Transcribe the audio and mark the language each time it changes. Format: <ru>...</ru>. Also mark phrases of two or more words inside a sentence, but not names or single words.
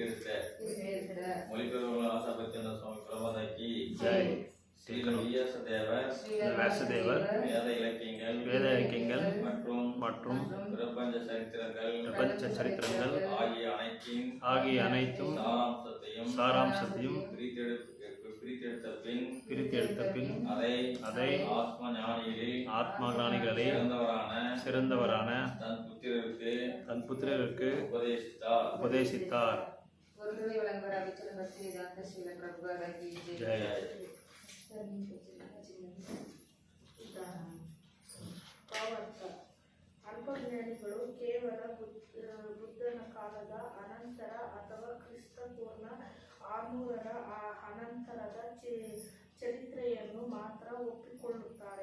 <ta>வியாசதேவர் வேத இலக்கியங்கள் மற்றும் பிரபஞ்ச சரித்திரங்கள் ஆகிய அனைத்தும் சாராம்சத்தையும் பிரித்தெடுத்த பின் அதை ஆத்ம ஞானிகளை சிறந்தவரான தன் புத்திரருக்கு உபதேசித்தார். ஜெய</ta> <kn>ಅಲ್ಪಜ್ಞಾನಿಗಳು ಕೇವಲ ಬುದ್ಧನ ಕಾಲದ ಅನಂತರ ಅಥವಾ ಕ್ರಿಸ್ತ ಪೂರ್ಣ 600ರ ಅನಂತರದ ಚರಿತ್ರೆಯನ್ನು ಮಾತ್ರ ಒಪ್ಪಿಕೊಳ್ಳುತ್ತಾರೆ.</kn>